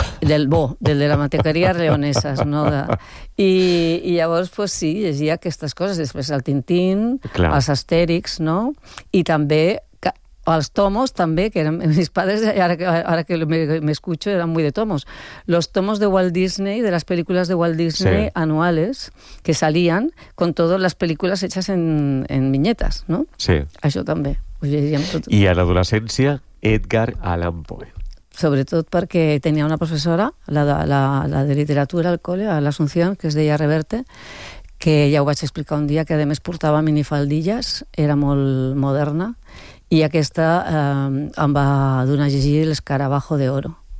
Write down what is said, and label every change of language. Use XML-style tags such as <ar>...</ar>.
<ca>Del bo, del de la matequeria Reoneses, no? I llavors, pues sí, llegia aquestes coses. Després el Tintín, clar, els Astèrix, no? I també els tomos, també, que eren</ca> <es>mis padres,</es> <ca>ara que m'escucho, eren</ca> <es>muy de tomos. Los tomos de</es> <ca>Walt Disney, de les pel·lícules de Walt Disney sí.</ca> <es>anuales, que salien con todas las películas hechas en viñetas, no?</es> <ca>Sí. Això també. Ho llegíem tot. I a l'adolescència, Edgar Allan Poe. Sobretot perquè tenia una professora, la de literatura al col·le, a l'Assumpción, que es deia Reverte, que ja ho vaig explicar un dia, que a més portava minifaldilles, era molt moderna, i aquesta em va donar a llegir l'Escarabajo de Oro.</ca>